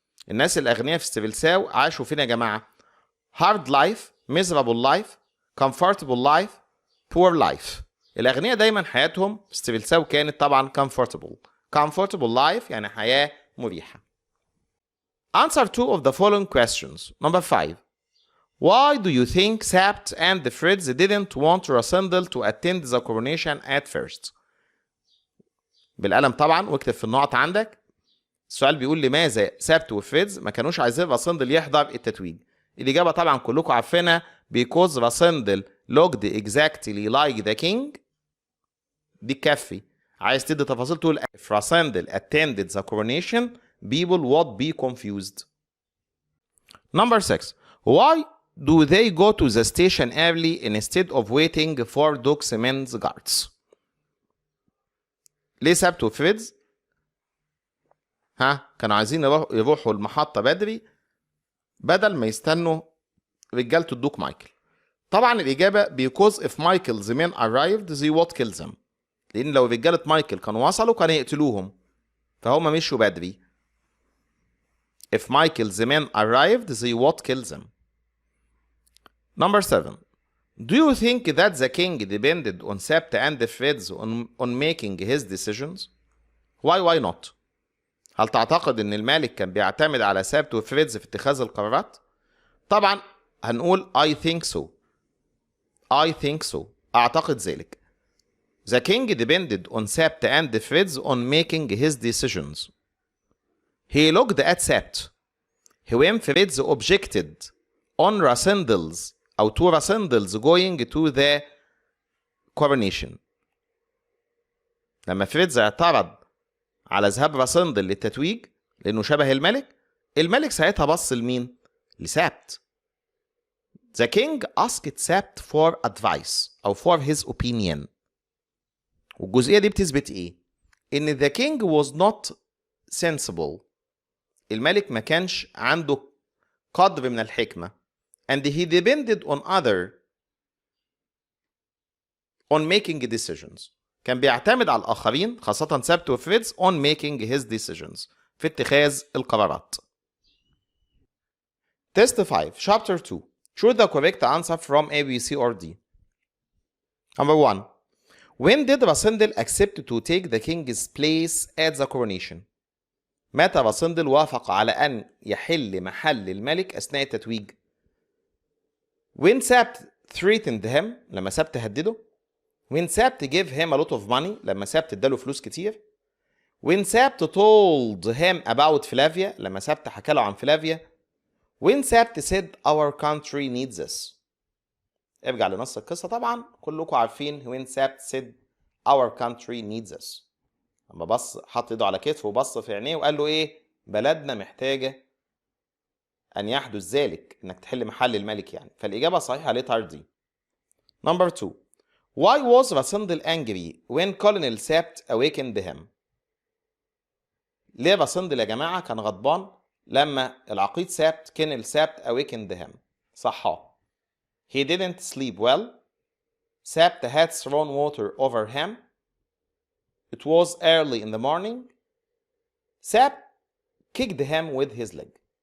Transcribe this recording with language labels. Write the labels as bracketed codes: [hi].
[ar] الناس الأغنياء في ستريلساو عاشوا فين يا جماعة؟ [en] hard life, miserable life, comfortable life, poor life. [ar] الأغنياء دايما حياتهم في ستريلساو كانت طبعا [en] comfortable life [ar] يعني حياة مريحة. [en] Answer 2 of the following questions. Number 5. Why do you think Sabt and the Fritz didn't want Rasendel to attend the coronation at first? [ar] بالقلم طبعا واكتب في النقط عندك. السؤال بيقول لماذا سابت وفريدز ما كانوش عايزين راسندل يحضر التتويج؟ الإجابة طبعا كلكم عارفينها [en] because Rassendyll looked exactly like the king. [ar] دي كفي. عايز تدي تفاصيل تقول [en] if Rassendyll attended the coronation people would be confused. Number 6. Why do they go to the station early instead of waiting for Doxman's guards? [ar] ليه سابت وفريدز كانوا عايزين يروحوا المحطة بدري بدل ما يستنوا رجالة الدوك مايكل؟ طبعا الإجابة [en] because if Michael's men arrived they would kill them. [ar] لأن لو رجالة مايكل كانوا وصلوا كانوا يقتلوهم، فهم مشوا بدري. [en] If Michael's men arrived they would kill them. Number 7. Do you think that the king depended on Sabt and the Fritz on making his decisions? Why not? [ar] هل تعتقد ان الملك كان بيعتمد على سابت وفريدز في اتخاذ القرارات؟ طبعا هنقول [en] I think so. [ar] اعتقد ذلك. [en] The king depended on Sabt and the Fritz on making his decisions. He looked at Sabt. When Fritz objected on Rasendel's [ar] أو [en] to Rasendel's going to the coronation. [ar] لما فريدز اعترض على ذهاب راسندل للتتويج لأنه شبه الملك، الملك ساعتها بص لمين؟ لسابت. [en] The king asked Sabt for advice [ar] أو [en] for his opinion. [ar] والجزئية دي بتثبت إيه؟ إن [en] the king was not sensible. [ar] الملك ما كانش عنده قدر من الحكمة. [en] And he depended on making decisions. [ar] كان بيعتمد على الآخرين خاصة سابت وفريدز [en] on making his decisions. [ar] في اتخاذ القرارات. [en] Test 5 Chapter 2 Choose the correct answer from A, B, C, or D. Number 1. When did Rassendyll accept to take the king's place at the coronation? [ar] متى راسندل وافق على أن يحل محل الملك أثناء التتويج؟ [en] When Sabt threatened him [ar] لما سابت هدده. [en] When Sabt gave him a lot of money [ar] لما سابت اداله فلوس كتير. [en] When Sabt told him about Flavia [ar] لما سابت حكى له عن فلافيا. [en] When Sabt said our country needs this. [ar] ارجع لنص القصة طبعا كلكم عارفين [en] when Sabt said our country needs this. [ar] لما بص حط ايده على كتفه وبص في عينيه وقال له ايه؟ بلدنا محتاجة أن يحدث ذلك إنك تحل محل الملك يعني. فالإجابة الصحيحة [en] letter D. Number 2. Why was Rassendyll angry when Colonel Sabt awakened him? [ar] ليه راسندل يا جماعة كان غضبان لما العقيد سابت كينل سابت [en] awakened him؟ [ar] صحاه. [en] He didn't sleep well. Sabt had thrown water over him. It was early in the morning. Sabt kicked him with his leg.